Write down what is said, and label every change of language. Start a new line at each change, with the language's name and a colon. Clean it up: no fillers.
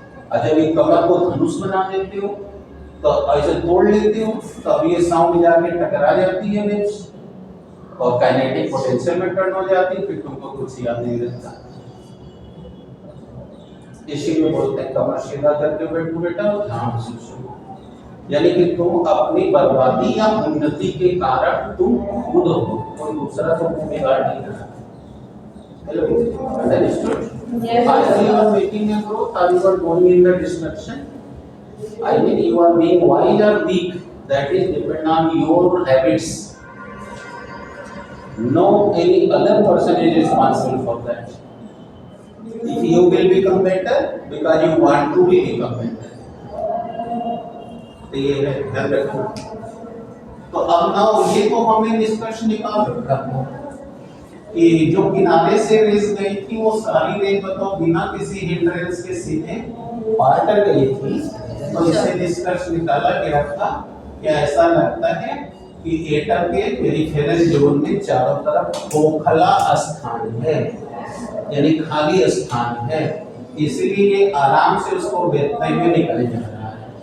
Hindi: और जब ये कमर को धनुष बना देते हो तो ऐसे तोड़ लेते हो, तो अब ये साउंड जाके टकरा जाती है वेव्स, और काइनेटिक पोटेंशियल में टर्न हो जाती है, फिर तुमको कुछ याद नहीं रहता। इसीलिए बोलते हैं कमर सीधा करके बैठो बेटा और ध्यान से सुनो। यानी कि तुम अपनी बर्बादी या उन्नति के कारण तुम खुद हो, कोई दूसरा तुमको बिगाड़ नहीं रहा।
English: Hello, understood? Either you are making a growth or you are going in the destruction. I mean, you are being wise or weak. That is depend on your habits. No any other person is responsible for that. If you will become better because you want to be become better.
Hindi: तो ये है ध्यान रखना। तो अब ना ये तो हमें निष्कर्ष निकाल रखा है कि जो किनारे से रेस गई थी वो सारी रेस बताओ बिना किसी हिंड्रेंस के सीधे पार गई थी। तो इससे निष्कर्ष निकाला गया था कि ऐसा लगता है कि एटम के पेरिफेरल जोन में चारों तरफ खोखला स्थान है, यानी खाली स्थान है, इसलिए ये आराम से उसको बेचते हुए निकल जा रहा है।